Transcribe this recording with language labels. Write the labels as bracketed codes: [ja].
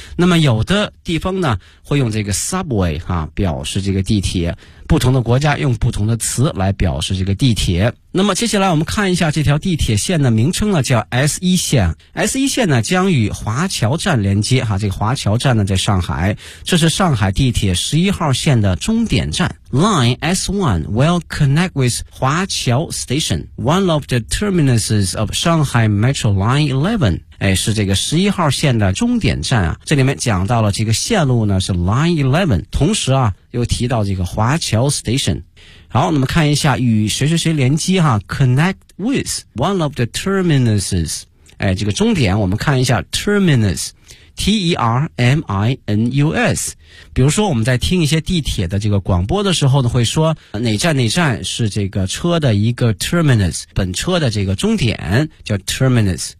[zh] 那么有的地方呢，会用这个 Subway, 啊，表示这个地铁。不同的国家用不同的词来表示这个地铁。那么接下来我们看一下这条地铁线的名称呢，叫 S1 线。 S1 线呢将与华侨站连接哈，这个华侨站呢在上海，这是上海地铁11号线的终点站。 [en] Line S1 will connect with 华侨 Station, one of the terminuses of Shanghai Metro Line 11. [zh] 哎，是这个11号线的终点站啊。这里面讲到了这个线路呢是 Line 11, 同时啊又提到这个华侨 Station。好，那么看一下与谁谁谁连接哈 , [en] connect with one of the terminuses。 [zh] 哎，这个终点我们看一下 terminus。T-E-R-M-I-N-U-S, 比如说我们在听一些地铁的这个广播的时候呢，会说哪站哪站是这个车的一个 terminus, 本车的这个终点叫 terminus。